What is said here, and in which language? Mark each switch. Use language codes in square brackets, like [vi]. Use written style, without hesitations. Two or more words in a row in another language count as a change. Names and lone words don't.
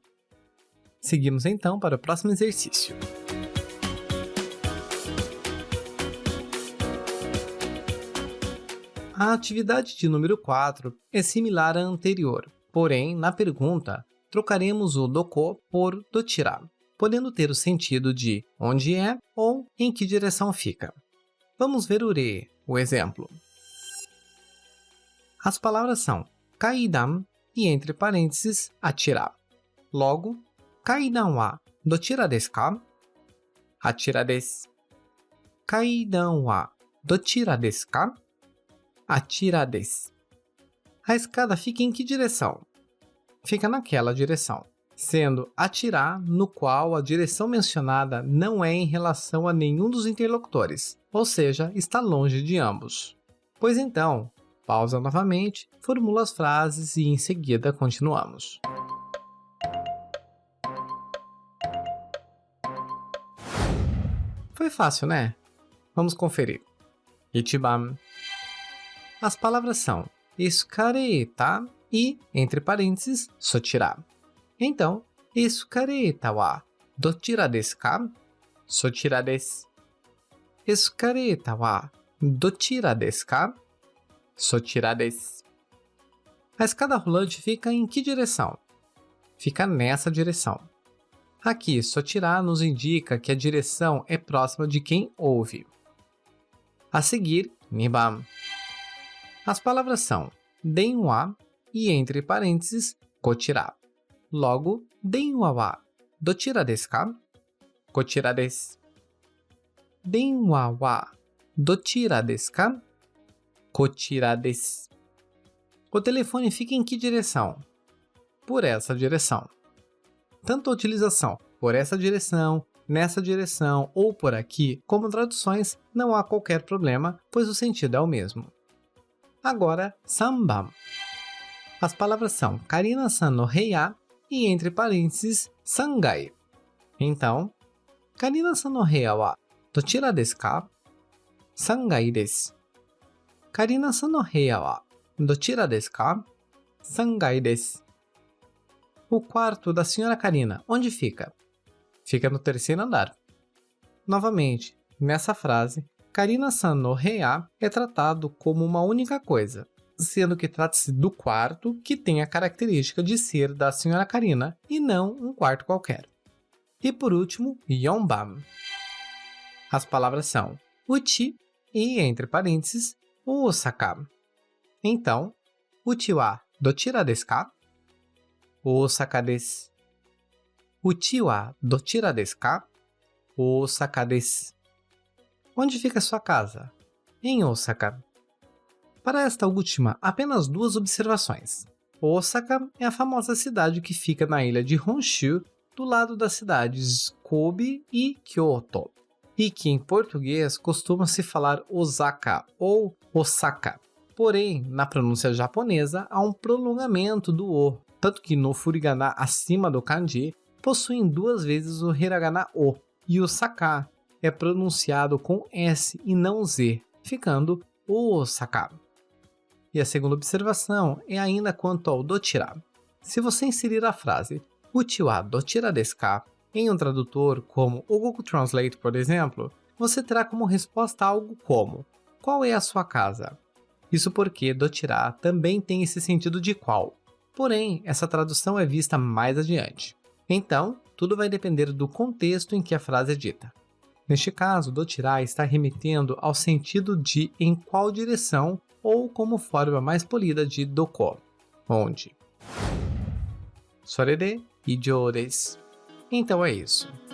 [pt] Seguimos então para o próximo exercício. A atividade de número 4 é similar à anterior, porém, na pergunta, trocaremos o doko por dochira, podendo ter o sentido de onde é ou em que direção fica. Vamos ver o re, o exemplo. As palavras são kaidan e, entre parênteses, achira. [ja] Logo, 階段はどちらですか? あちらです。階段はどちらですか? あちらです. [pt] A escada fica em que direção? Fica naquela direção, sendo atirar no qual a direção mencionada não é em relação a nenhum dos interlocutores, ou seja, está longe de ambos. Pois então, pausa novamente, formula as frases e em seguida continuamos. Foi fácil, né? Vamos conferir. Ichiban. As palavras são escareta e, entre parênteses, sochira. Então, [ja] エスカレーターはどちらですか? そちらです。エスカレーターはどちらですか? そちらです. [pt] A escada rolante fica em que direção? Fica nessa direção. Aqui, sochira nos indica que a direção é próxima de quem ouve. A seguir, niban. As palavras são denwa e, entre parênteses, kochira. [ja] Logo, 電話はどちらですか? こちらです。電話はどちらですか? こちらです. [pt] O telefone fica em que direção? Por essa direção. Tanto a utilização por essa direção, nessa direção ou por aqui, como traduções, não há qualquer problema, pois o sentido é o mesmo. Agora, sanban. As palavras são [ja] カリナさんの部屋 [pt] e, entre parênteses, sangai. Então, [ja] カリナさんの部屋はどちらですか? 三階です。カリナさんの部屋はどちらですか? 三階です. [pt] O quarto da senhora Karina, onde fica? Fica no terceiro andar. Novamente, nessa frase, [ja] カリナさんの部屋 [pt] é tratado como uma única coisa, sendo que trata-se do quarto que tem a característica de ser da senhora Karina e não um quarto qualquer. E por último, yonban. As palavras são uchi e, entre parênteses, osaka. Então, [ja] うちはどちらですか? 大阪です. うちはどちらですか? 大阪です. [pt] Onde fica sua casa? Em Osaka. Para esta última, apenas duas observações. Osaka é a famosa cidade que fica na ilha de Honshu, do lado das cidades Kobe e Kyoto, e que em português costuma-se falar Osaka ou Osaka. Porém, na pronúncia japonesa, há um prolongamento do O, tanto que no furigana acima do kanji, possuem duas vezes o hiragana O, e o Saka é pronunciado com S e não Z, ficando Osaka. E a segunda observação é ainda quanto ao dochira. Se você inserir a frase [ja] うちはどちらですか [pt] em um tradutor como o Google Translate, por exemplo, você terá como resposta algo como qual é a sua casa? Isso porque dochira também tem esse sentido de qual. Porém, essa tradução é vista mais adiante. Então, tudo vai depender do contexto em que a frase é dita. Neste caso, dochira está remetendo ao sentido de em qual direção ou como forma mais polida de doko, onde. [ja] それで以上です. [pt] Então é isso.